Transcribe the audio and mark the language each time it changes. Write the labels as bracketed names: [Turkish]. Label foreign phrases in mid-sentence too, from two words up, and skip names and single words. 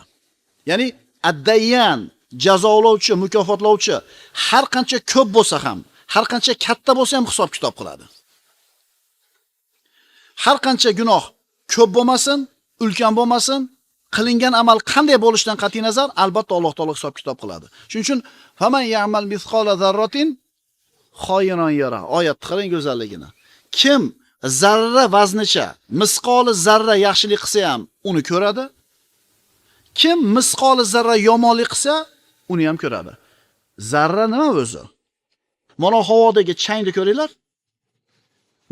[Uzbek] Ya'ni ad-dayyan, jazolovchi, mukofotlovchi har qancha ko'p bo'lsa ham, har qancha katta bo'lsa ham hisob kitob qiladi. Har qancha gunoh ko'p bo'lmasin, ulkan bo'lmasin, qilingan amal qanday bo'lishidan qat'iy nazar, albatta Alloh taolo hisob kitob qiladi. Shuning uchun [Arabic] فمن يعمل مثقال ذرة خيرا يره. [Uzbek] Oyat qarang go'zalligini. Kim zarra vaznicha, misqoli zarra yaxshilik qilsa ham uni ko'radi. Kim misqoli zarra yomonlik qilsa, uni ham ko'radi. Zarra nima o'zi? Mana havodagi changni ko'ringlar.